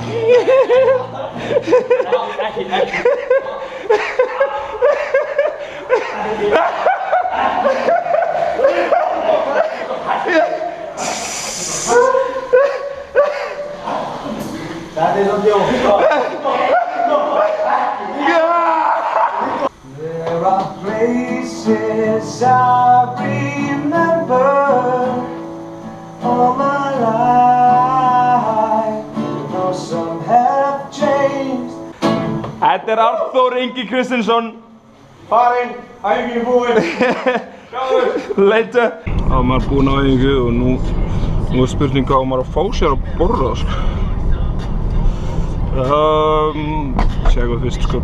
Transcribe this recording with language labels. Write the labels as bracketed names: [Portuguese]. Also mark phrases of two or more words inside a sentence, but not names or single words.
[Icelandic] Ekki. Þetta svo djók. [English] There are places I remember all my life. Though some have changed. [Icelandic] Þetta Arnþór Ingi Kristinsson. Farinn, æfingin búinn. Later. Þá er maður búinn á æfingu og nú er spurning hvað maður að fá sér að borða, sko. Sjá fyrst, sko.